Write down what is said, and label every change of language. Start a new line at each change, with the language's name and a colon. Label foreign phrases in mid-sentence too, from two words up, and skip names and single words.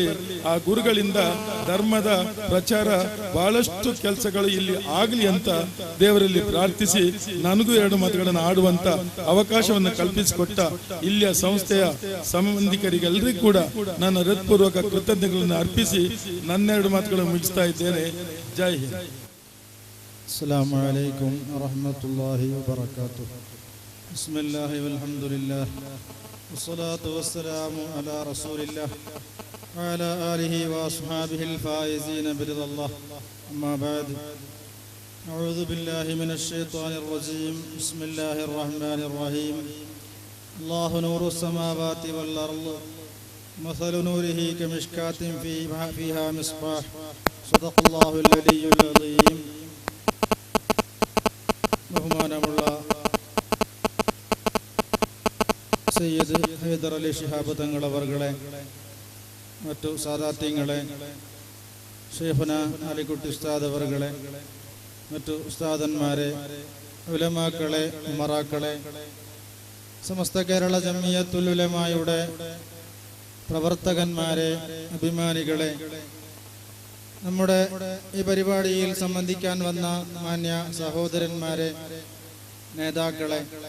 Kannada: ಆ ಗುರುಗಳಿಂದ ಧರ್ಮದ ಪ್ರಚಾರ ಬಹಳಷ್ಟು ಕೆಲಸಗಳು ಇಲ್ಲಿ ಆಗಲಿ ಅಂತ ದೇವರಲ್ಲಿ ಪ್ರಾರ್ಥಿಸಿ ನನಗೂ 2 ಮಾತುಗಳನ್ನು ಆಡುವಂತ ಅವಕಾಶವನ್ನು ಕಲ್ಪಿಸಿಕೊಟ್ಟ ಇಲ್ಲಿಯ ಸಂಸ್ಥೆಯ ಸಂಬಂಧಿಕರಿಗೆಲ್ಲರಿಗೂ ಕೂಡ ನನ್ನ ಹೃತ್ಪೂರ್ವಕ ಕೃತಜ್ಞತೆಗಳನ್ನು ಅರ್ಪಿಸಿ ನನ್ನ 2 ಮಾತುಗಳನ್ನು ಮುಗಿಸ್ತಾ ಇದ್ದೇನೆ.
Hindi: जय हिंद.
Arabic: السلام عليكم ورحمة الله وبركاته. بسم الله والحمد لله والصلاة والسلام على رسول الله وعلى آله وأصحابه الفائزين برضا الله. أما بعد. أعوذ بالله من الشيطان الرجيم. بسم الله الرحمن الرحيم. الله نور السماوات والأرض مثل نوره كمشكاة فيها مصباح. صدق الله العلي العظيم.
Malayalam: ബഹുമാനമുള്ള സയ്യിദ് ഹൈദർ അലി ശിഹാബ് തങ്ങൾ അവർകളെ, മറ്റു സാദാത്യങ്ങളെ, ഷെയ്ഖുന അലിക്കുട്ടി ഉസ്താദ് അവർകളെ, മറ്റു ഉസ്താദന്മാരെ, ഉലമാക്കളെ, ഉമറാക്കളെ, സമസ്ത കേരള ജമിയത്തുൽ ഉലമായുടെ പ്രവർത്തകന്മാരെ, അഭിമാനികളെ, നമ്മുടെ ഈ പരിപാടിയിൽ സംബന്ധിക്കാൻ വന്ന മാന്യ സഹോദരന്മാരെ, നേതാക്കളെ,